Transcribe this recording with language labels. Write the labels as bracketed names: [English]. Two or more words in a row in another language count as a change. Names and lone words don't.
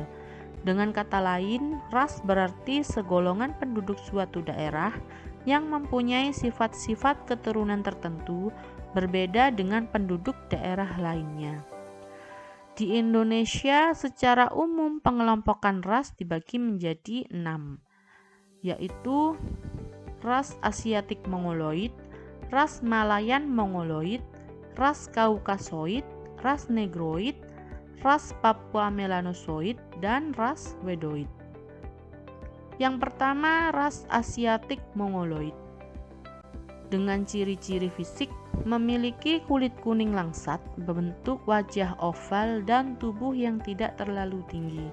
[Indonesian] Dengan kata lain, ras berarti segolongan penduduk suatu daerah yang mempunyai sifat-sifat keturunan tertentu berbeda dengan penduduk daerah lainnya. Di Indonesia, secara umum pengelompokan ras dibagi menjadi 6, yaitu ras Asiatik Mongoloid, ras Malayan Mongoloid, ras Kaukasoid, ras Negroid, ras Papua Melanosoid, dan ras Wedoid. Yang pertama, ras Asiatik Mongoloid. Dengan ciri-ciri fisik, memiliki kulit kuning langsat, berbentuk wajah oval, dan tubuh yang tidak terlalu tinggi.